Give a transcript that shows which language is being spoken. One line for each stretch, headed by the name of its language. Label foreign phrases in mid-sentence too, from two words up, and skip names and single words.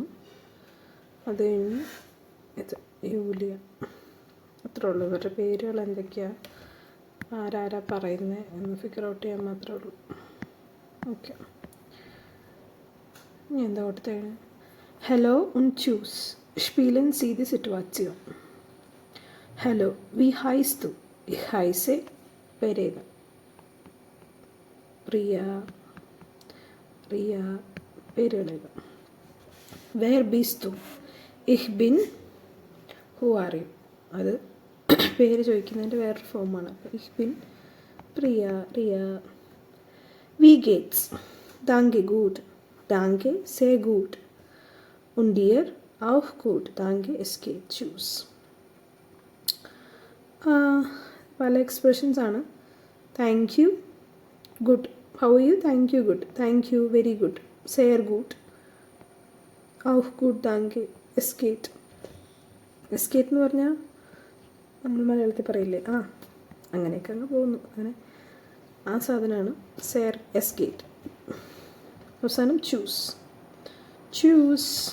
Malayalam: അത് കഴിഞ്ഞ് ഇത് യൂലിയ. അത്രേ ഉള്ളൂ. ഇവരുടെ പേരുകൾ എന്തൊക്കെയാണ്, ആരാരാ പറയുന്നത് എന്ന് ഫിഗർ ഔട്ട് ചെയ്യാൻ മാത്രമേ ഉള്ളൂ. ഓക്കെ, ഇനി എന്താ കൊടുത്തേണ്?
German: ഹലോ und tschüss. Spielen Sie die Situation. Hallo, wie heißt du? Ich heiße Verena.
Malayalam: Priya. പേരുകളേക.
German: Wer bist du? Ich bin.
English: Who are you?
Malayalam: അത് പേര് ചോദിക്കുന്നതിൻ്റെ വേറൊരു ഫോമാണ്.
German: Ich bin Priya. Wie geht's? Danke, gut. Danke, sehr gut. Und dir? Auch gut. Danke, es geht. Tschüss.
Malayalam: പല എക്സ്പ്രഷൻസ് ആണ്.
English: Thank you, good. How are you? Thank you, good. Thank you, very good.
German: Sehr gut. Auch gut.
English: thank you.
German: എസ്കേറ്റ്.
Malayalam: എസ്കേറ്റ് എന്ന് പറഞ്ഞാൽ നമ്മൾ മലയാളത്തിൽ പറയില്ലേ, അങ്ങനെയൊക്കെ അങ്ങ് പോകുന്നു. അങ്ങനെ ആ സാധനമാണ് സെയർ, എസ്കേറ്റ്. അവസാനം ചൂസ്.